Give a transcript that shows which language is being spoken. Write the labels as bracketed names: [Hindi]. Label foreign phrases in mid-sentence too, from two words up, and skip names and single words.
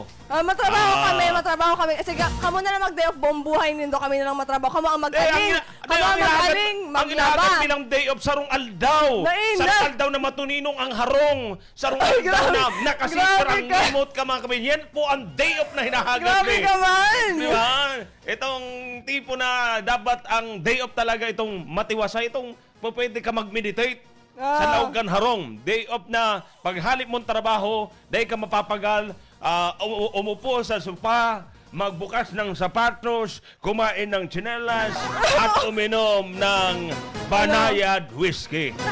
[Bikol] Matrabaho kami. Kasi kamo na lang mag- [English] day off, [Bikol] buong buhay nindo kami na lang matrabaho. Kamo ang mag-aling. Kamo ang mag-aling, ang inahagat bilang [English] day off [Bikol] sarong aldaw. Sarong aldaw na matuninong ang harong. Sarong aldaw na nakasipirang remote ka mga kabin. [Filipino] Yan po ang [English] day off [Filipino] na hinahagat. [Bikol] Grabe ka man! [Filipino] Di ba? Itong tipo na dapat ang [English] day off [Filipino] talaga itong matiwasay. Itong pwede ka mag-meditate. [Bikol] Sa laugan harong. [English] Day off [Filipino] na paghalip mong trabaho, day ka mapapagal, umupo sa sopa, magbukas ng sapatos, kumain ng tsinelas, at uminom ng banayad whiskey.